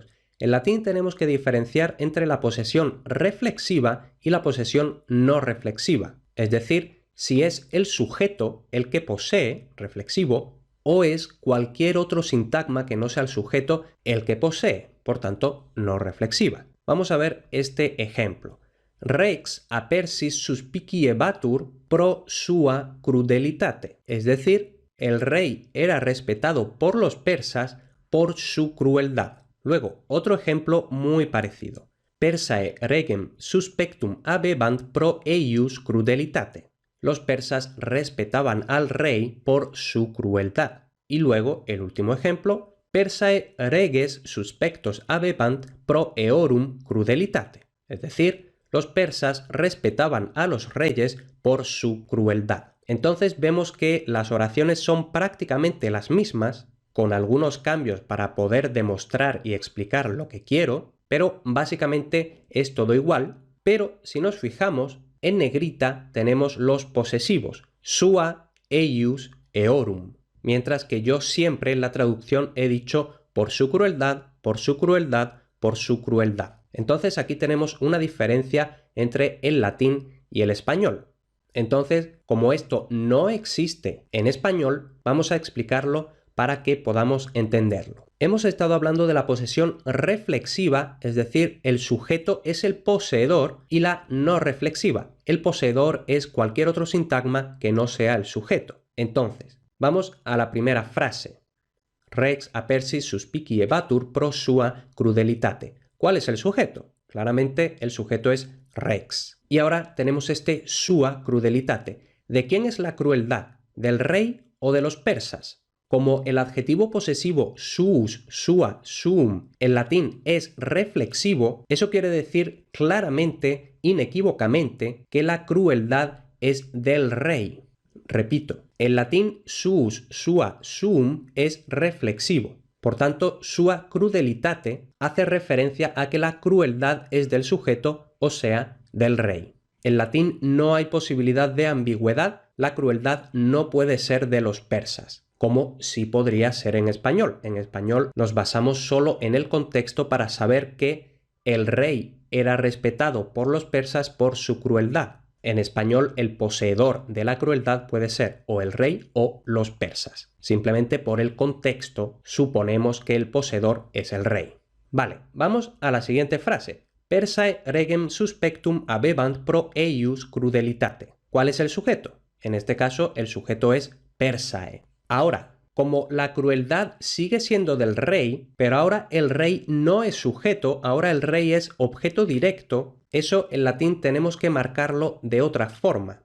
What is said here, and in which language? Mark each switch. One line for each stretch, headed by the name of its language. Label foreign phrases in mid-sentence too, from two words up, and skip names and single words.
Spanish: En latín tenemos que diferenciar entre la posesión reflexiva y la posesión no reflexiva, es decir, si es el sujeto el que posee, reflexivo, o es cualquier otro sintagma que no sea el sujeto el que posee, por tanto, no reflexiva. Vamos a ver este ejemplo.
Latin: Rex apersis suspiciebatur pro sua crudelitate,
Spanish: es decir, el rey era respetado por los persas por su crueldad. Luego, otro ejemplo muy parecido.
Latin: Persae regem suspectum habebant pro eius crudelitate.
Spanish: Los persas respetaban al rey por su crueldad. Y luego, el último ejemplo,
Latin: Persae reges suspectos habebant pro eorum crudelitate.
Spanish: Es decir, los persas respetaban a los reyes por su crueldad. Entonces vemos que las oraciones son prácticamente las mismas, con algunos cambios para poder demostrar y explicar lo que quiero, pero básicamente es todo igual. Pero si nos fijamos, en negrita tenemos los posesivos,
Latin: sua, eius, eorum,
Spanish: mientras que yo siempre en la traducción he dicho por su crueldad, por su crueldad, por su crueldad. Entonces aquí tenemos una diferencia entre el latín y el español. Entonces, como esto no existe en español, vamos a explicarlo para que podamos entenderlo. Hemos estado hablando de la posesión reflexiva, es decir, el sujeto es el poseedor, y la no reflexiva. El poseedor es cualquier otro sintagma que no sea el sujeto. Entonces, vamos a la primera frase.
Latin: Rex apersis suspiciebatur pro sua crudelitate.
Spanish: ¿Cuál es el sujeto? Claramente el sujeto es Rex. Y ahora tenemos este
Latin: sua crudelitate.
Spanish: ¿De quién es la crueldad? ¿Del rey o de los persas? Como el adjetivo posesivo
Latin: suus, sua, suum
Spanish: en latín es reflexivo, eso quiere decir claramente, inequívocamente, que la crueldad es del rey. Repito, en latín
Latin: suus, sua, suum
Spanish: es reflexivo. Por tanto,
Latin: sua crudelitate
Spanish: hace referencia a que la crueldad es del sujeto, o sea, del rey. En latín no hay posibilidad de ambigüedad, la crueldad no puede ser de los persas, como sí podría ser en español. En español nos basamos solo en el contexto para saber que el rey era respetado por los persas por su crueldad. En español, el poseedor de la crueldad puede ser o el rey o los persas. Simplemente por el contexto suponemos que el poseedor es el rey. Vale, vamos a la siguiente frase.
Latin: Persae regem suspectum habebant pro eius crudelitate.
Spanish: ¿Cuál es el sujeto? En este caso, el sujeto es Persae. Ahora, como la crueldad sigue siendo del rey, pero ahora el rey no es sujeto, ahora el rey es objeto directo, eso en latín tenemos que marcarlo de otra forma.